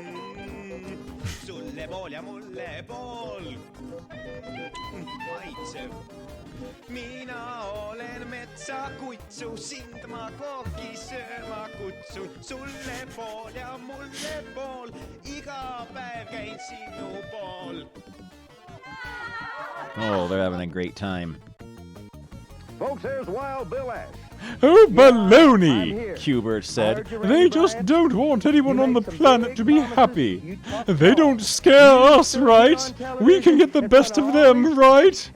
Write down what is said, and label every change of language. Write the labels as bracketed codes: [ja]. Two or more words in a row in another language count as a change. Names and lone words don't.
[et] Sulle pool ja mulle pool. Maitsev. Mina olen metsakutsu, sind ma kohvi sööma kutsun. Sulle pool ja mulle pool, iga päev käin sinu pool. [en] Oh, they're having a great time. Folks, there's Wild Bill Ash. Oh, baloney, Hubert said. They just don't want anyone on the planet to be happy. They don't scare us, right? We can get the best of them, right?